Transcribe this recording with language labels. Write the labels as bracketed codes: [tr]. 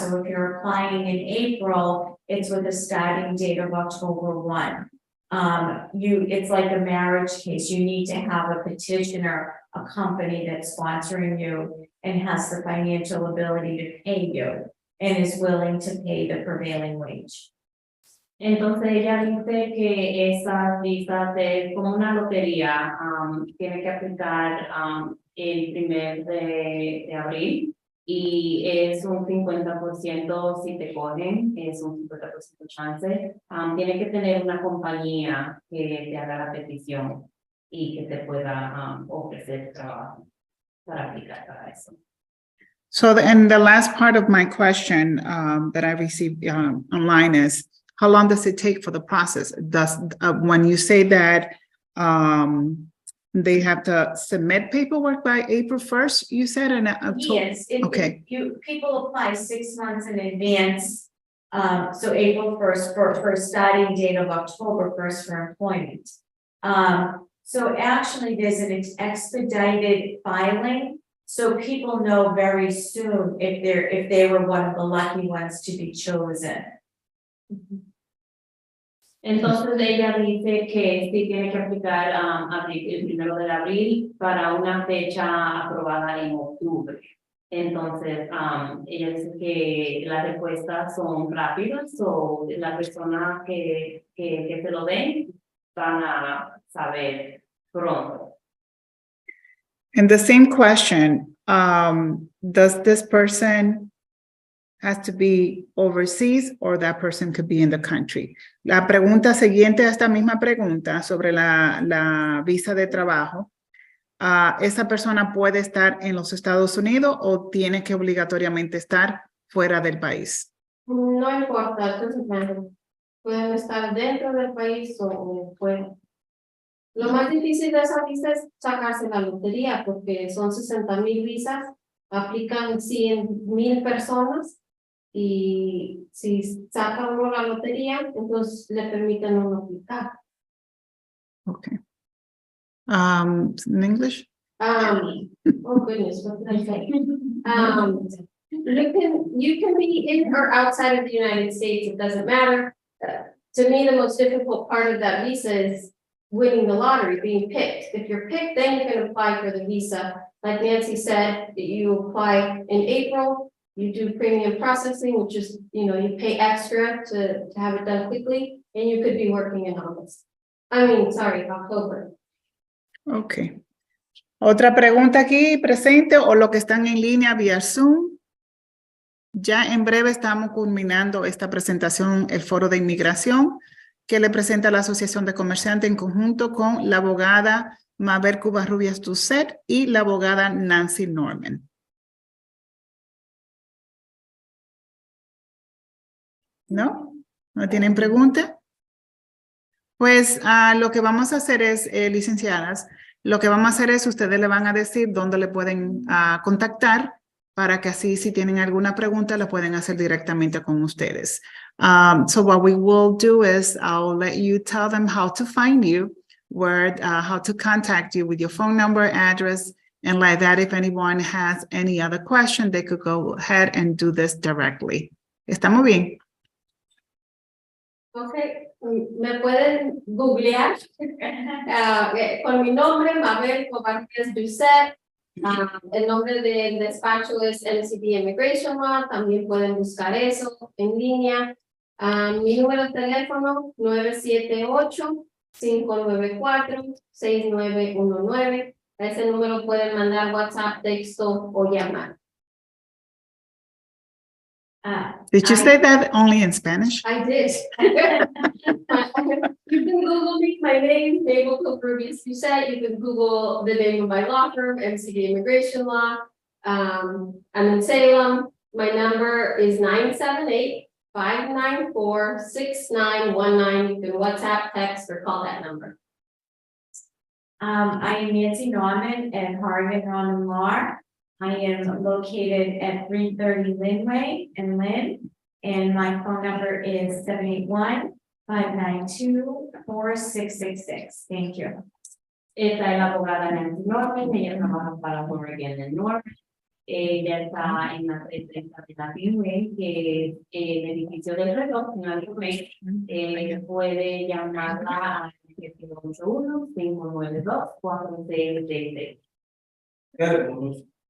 [en] So if you're applying in April, it's with a starting date of October 1. It's like a marriage case. You need to have a petitioner, a company that's sponsoring you and has the financial ability to pay you and is willing to pay the prevailing wage. [es] Entonces ella dice que esa visa es como una lotería, tiene que aplicar el 1 de abril y es un 50% si te cogen, es un 50% chance. Tiene que tener una compañía que te haga la petición y que te pueda ofrecer trabajo para aplicar para eso. [en] So, and the last part of my question that I received online is, how long does it take for the process? When you say that they have to submit paperwork by April 1st, you said in October? Yes. Okay. People apply 6 months in advance. So April 1st for a starting date of October 1st for employment. So actually there's an expedited filing. So people know very soon if they were one of the lucky ones to be chosen. [es] Entonces ella dice que sí tiene que aplicar el 1 de abril para una fecha aprobada en octubre. Entonces, ella dice que las respuestas son rápidas o la persona que se lo den van a saber pronto. [en] And the same question, does this person has to be overseas or that person could be in the country? [es] La pregunta siguiente a esta misma pregunta sobre la visa de trabajo, ¿esa persona puede estar en los Estados Unidos o tiene que obligatoriamente estar fuera del país? No importa, entonces pueden estar dentro del país o fuera. Lo más difícil de esa visa es sacarse la lotería porque son 60,000 visas, aplican 100,000 personas y si saca uno la lotería, entonces le permiten uno aplicar. [en] Okay. In English? Oh goodness, what did I say? You can be in or outside of the United States, it doesn't matter. To me, the most difficult part of that visa is winning the lottery, being picked. If you're picked, then you can apply for the visa. Like Nancy said, you apply in April, you do premium processing, which is, you pay extra to have it done quickly, and you could be working in October. Okay. [es] ¿Otra pregunta aquí presente o lo que están en línea vía Zoom? Ya en breve estamos culminando esta presentación, el Foro de Inmigración, que le presenta la Asociación de Comerciantes en conjunto con la abogada Mabel Covarrubias-Doucette y la abogada Nancy Norman. ¿No? ¿No tienen pregunta? Pues lo que vamos a hacer es, licenciadas, lo que vamos a hacer es, ustedes le van a decir dónde le pueden contactar para que así si tienen alguna pregunta la pueden hacer directamente con ustedes. [en] So what we will do is I'll let you tell them how to find you, how to contact you with your phone number, address, and like that if anyone has any other question, they could go ahead and do this directly. [es] ¿Estamos bien? Okay, me pueden googlear con mi nombre, Mabel Covarrubias-Doucette. El nombre del despacho es NSLBA Immigration Law, también pueden buscar eso en línea. Mi número de teléfono 978-594-6919. A ese número pueden mandar WhatsApp, texto o llamar. [en] Did you say that only in Spanish? I did. You can Google me, my name, Mabel Covarrubias-Doucette. You can Google the name of my law firm, NSLBA Immigration Law. I'm in Salem. My number is 978-594-6919. You can WhatsApp, text, or call that number. I am Nancy Norman and Harvard Norman Law. I am located at 330 Linway in Lynn, and my phone number is 781-592-4666. Thank you. [es] Esta es la abogada Nancy Norman, ella trabaja para Oregon del Norte. Ella está en la 330 de la Linway, que es el edificio del reloj, en la Linway. Puede llamarla al 781-592-4666.